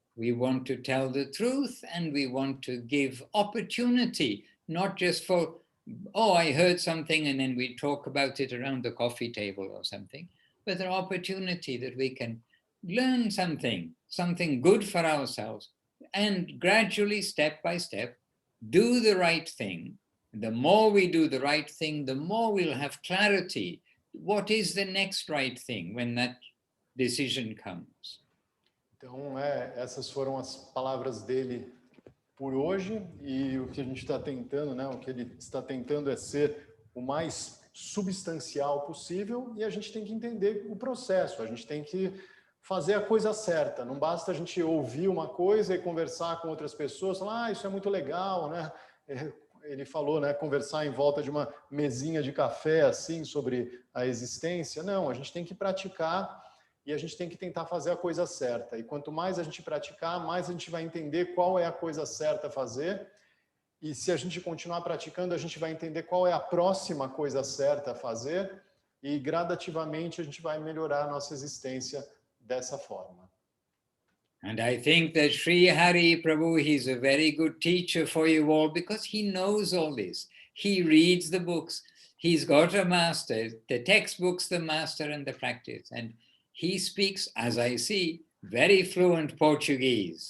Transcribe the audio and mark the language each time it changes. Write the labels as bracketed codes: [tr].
[en] We want to tell the truth and we want to give opportunity, not just for, oh, I heard something and then we talk about it around the coffee table or something, but an opportunity that we can learn something good for ourselves, and gradually, step by step, do the right thing. The more we do the right thing, the more we'll have clarity. What is the next right thing when that decision comes? [pt] Então, essas foram as palavras dele por hoje, e o que a gente está tentando, né, o que ele está tentando é ser o mais substancial possível, e a gente tem que entender o processo, a gente tem que fazer a coisa certa. Não basta a gente ouvir uma coisa e conversar com outras pessoas, falar, isso é muito legal, né? Ele falou, né, conversar em volta de uma mesinha de café, assim, sobre a existência. Não, a gente tem que praticar e a gente tem que tentar fazer a coisa certa. E quanto mais a gente praticar, mais a gente vai entender qual é a coisa certa a fazer. E se a gente continuar praticando, a gente vai entender qual é a próxima coisa certa a fazer. E gradativamente a gente vai melhorar a nossa existência dessa forma. [en] And I think that Sri Hari Prabhu, he's a very good teacher for you all because he knows all this. He reads the books. He's got a master, the textbooks, the master and the practice. And he speaks, as I see, very fluent Portuguese.